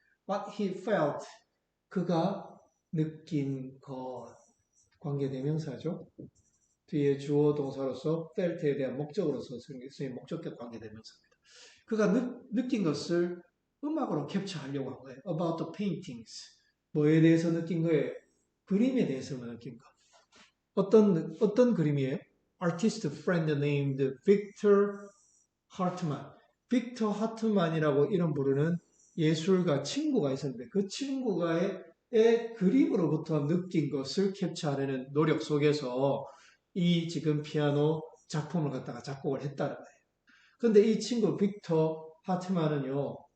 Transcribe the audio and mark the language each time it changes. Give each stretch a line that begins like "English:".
English: What he felt,
Korean: 그가 느낀 것, 관계대명사죠. 뒤에 주어 동사로서 felt에 대한 목적으로서 쓰인 목적격 관계대명사입니다. 그가 느낀 것을 음악으로 캡처하려고 한 거예요.
English: About the paintings.
Korean: 뭐에 대해서 느낀 거예요? 그림에 대해서만 느낀 거. 어떤 그림이에요?
English: Artist friend named Victor Hartman.
Korean: 빅터 하트만이라고 이름 부르는 예술가 친구가 있었는데 그 친구가의 그림으로부터 느낀 것을 캡처하려는 노력 속에서 이 지금 피아노 작품을 갖다가 작곡을 했다는 거예요. 근데 이 친구 빅터 하트만은요,